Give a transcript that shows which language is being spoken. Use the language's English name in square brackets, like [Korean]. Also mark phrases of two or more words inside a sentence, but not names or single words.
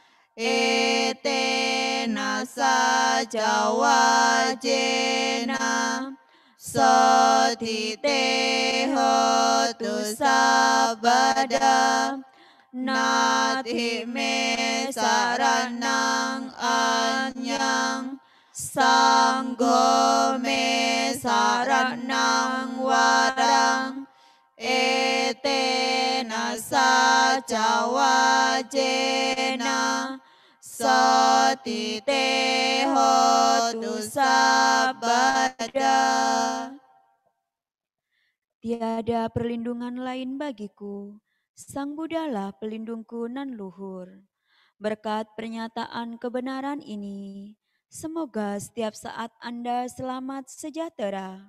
[Pali] etena saja wajena sotite hotu sabada nati me saranang anyang sanggo me saranang warang etena saja wajena sotite hotu sabada. [Indonesian] Tiada perlindungan lain bagiku, Sang Buddhalah pelindungku nan luhur. Berkat pernyataan kebenaran ini, semoga setiap saat Anda selamat sejahtera.